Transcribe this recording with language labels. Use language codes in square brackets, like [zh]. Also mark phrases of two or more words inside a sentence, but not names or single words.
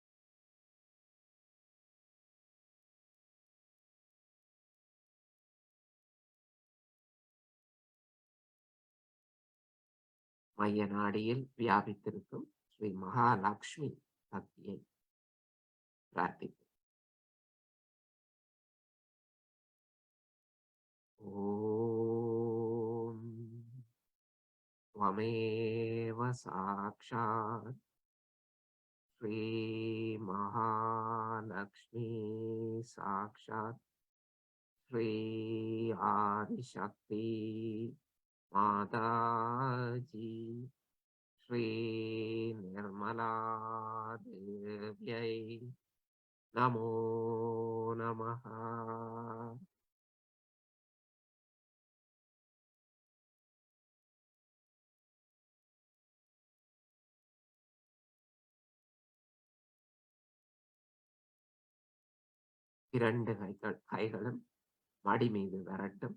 [ta] மைய நாடியில் வியாபித்திருக்கும் ஸ்ரீ மகாலட்சுமி சக்தியை பிரார்த்திப்போம். [sa] ஓம் त्वमेव साक्षात् श्री महालक्ष्मी साक्षात् श्री आदिशक्ति माताजी श्री निर्मला देव्यै नमो नमः. [ta] இரண்டு கைகளும் மடி மீது வரட்டும்.